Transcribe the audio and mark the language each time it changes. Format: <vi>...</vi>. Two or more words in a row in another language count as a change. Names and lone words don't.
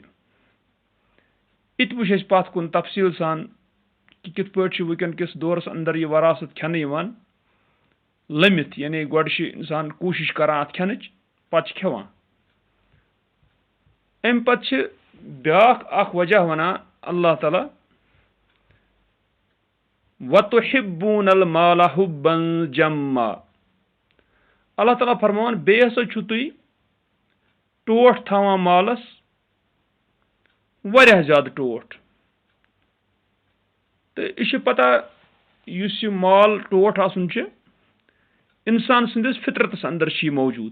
<ks>یہِ تہِ وٕچھ اَسہِ پتھ کُن تفصیٖل سان کہِ کِتھ پٲٹھۍ چھُ وٕنکٮ۪ن کِس دورس اندر یہِ وراثت کھٮ۪نہٕ یِوان لٔمِتھ یعنی گۄڈٕ چھُ انسان کوٗشش کران اتھ کھٮ۪نٕچ پتہٕ چھِ کھٮ۪وان. امہِ پتہٕ چھِ بیٛاکھ اکھ وجہ ونان اللہ تعالیٰ</ks> <ar>وَتُحِبُّونَ الْمَالَ حُبًّا جَمًّا</ar> <ks>اللہ تعالیٰ فرماوان بیٚیہِ ہسا چھُو تُہۍ ٹوٹھ تھاوان مالس واریاہ زیادٕ ٹوٹھ. تہٕ یہِ چھِ پتہ یُس یہِ مال ٹوٹھ آسُن چھُ انسان سٕنٛدِس فطرتس اندر چھِ یہِ موجوٗد.</ks>